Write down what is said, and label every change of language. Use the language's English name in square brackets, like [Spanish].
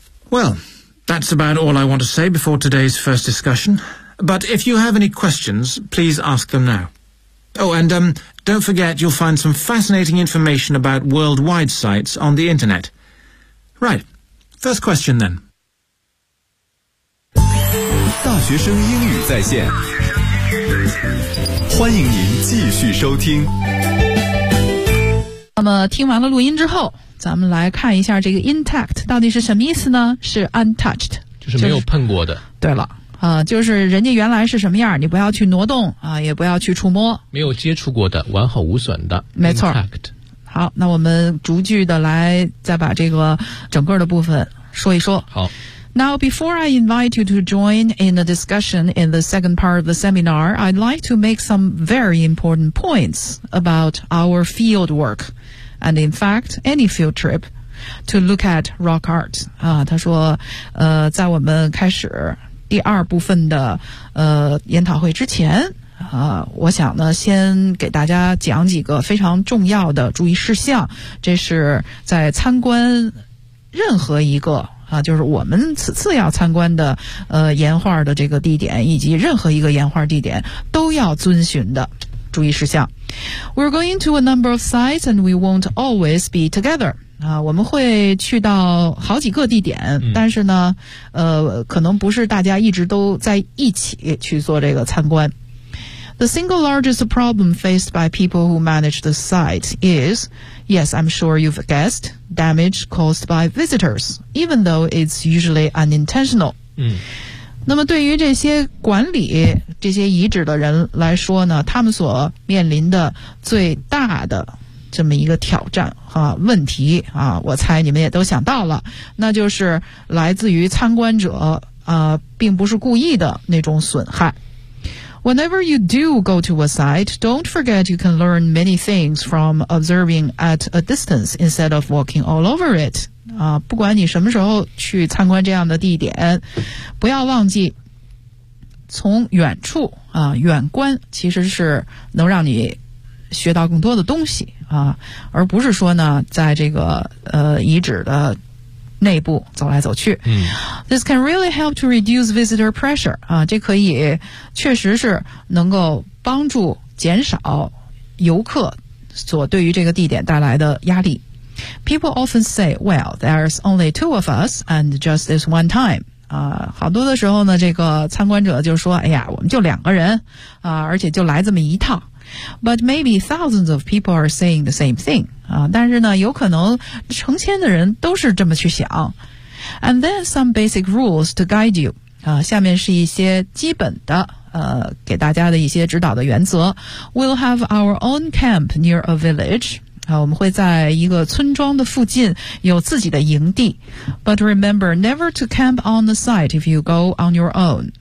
[English] Well, that's about all I want to say before today's first discussion. But if you have any questions, please ask them now. Oh, and don't forget, you'll find some fascinating information about worldwide sites on the internet. Right, first question then. [Chinese] 大学生英语在线，欢迎您继续收听。那么听完了录音之后，咱们来看一下这个 intact 到底是什么意思呢？是 untouched，就是没有碰过的。对了。就是人家原来是什么样，你不要去挪动啊，也不要去触摸，没有接触过的，完好无损的，没错。 [English] Intact. [Chinese] 好，那我们逐句的来，再把这个整个的部分说一说。好。 [English] Now, before I invite you to join in the discussion in the second part of the seminar, I'd like to make some very important points about our field work, and in fact, any field trip. To look at rock art [Chinese] 啊，他说，在我们开始第二部分的研讨会之前啊，我想呢先给大家讲几个非常重要的注意事项。这是在参观任何一个啊，就是我们此次要参观的岩画的这个地点，以及任何一个岩画地点都要遵循的注意事项。 [English] We're going to a number of sites, and we won't always be together. [Chinese] 啊，我们会去到好几个地点，但是呢，可能不是大家一直都在一起去做这个参观。 [English] The single largest problem faced by people who manage the site is, yes, I'm sure you've guessed, damage caused by visitors, even though it's usually unintentional. [Chinese] 那么对于这些管理这些遗址的人来说呢，他们所面临的最大的这么一个挑战啊，问题啊，我猜你们也都想到了，那就是来自于参观者并不是故意的那种损害。 [English] Whenever you do go to a site, don't forget you can learn many things from observing at a distance instead of walking all over it. [Chinese] 啊，不管你什么时候去参观这样的地点，不要忘记从远处啊，远观其实是能让你学到更多的东西。啊，而不是说呢在这个遗址的内部走来走去。 [English] This can really help to reduce visitor pressure. [Chinese] 啊，这可以确实是能够帮助减少游客所对于这个地点带来的压力。 [English] People often say, well, there's only two of us and just this one time. [Chinese] 好多的时候呢，这个参观者就说，哎呀，我们就两个人啊，而且就来这么一趟。 [English] But maybe thousands of people are saying the same thing. [Chinese] 啊，但是呢，有可能成千的人都是这么去想。 [English] And then some basic rules to guide you. [Chinese] 啊，下面是一些基本的给大家的一些指导的原则。 [English] We'll have our own camp near a village. [Chinese] 啊，我们会在一个村庄的附近有自己的营地。 [English] But remember, never to camp on the site if you go on your own.